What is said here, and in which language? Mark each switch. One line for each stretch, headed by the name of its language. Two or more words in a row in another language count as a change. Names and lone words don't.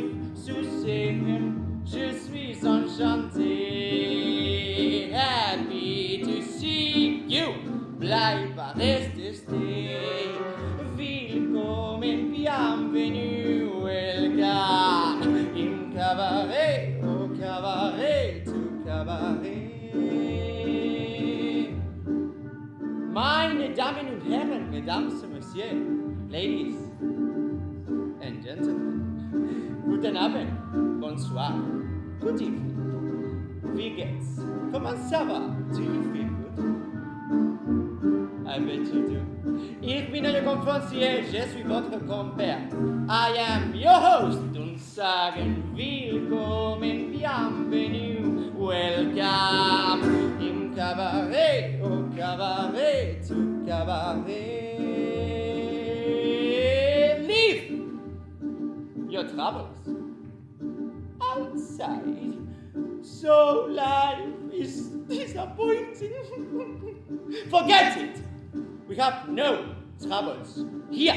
German: zu sehen,
French: je suis enchanté,
English: happy to see you,
German: bleib reste stay, willkommen,
French: bienvenue, welcome,
German: im Cabaret,
French: au Cabaret, Cabaret.
German: Meine Damen und Herren,
French: Mesdames et Messieurs,
English: Ladies and Gentlemen,
German: guten Abend,
French: bonsoir,
English: good evening.
German: Wie geht's?
French: Comment ça va?
English: Do you feel good? I bet you do.
German: Ich bin euer Konferencier,
French: je suis votre compère.
English: I am your host
German: und sagen willkommen,
French: bienvenue, welcome
German: im Cabaret,
French: au Cabaret,
German: zu Cabaret.
English: Leave your troubles outside, so life is disappointing. Forget it. We have no troubles here.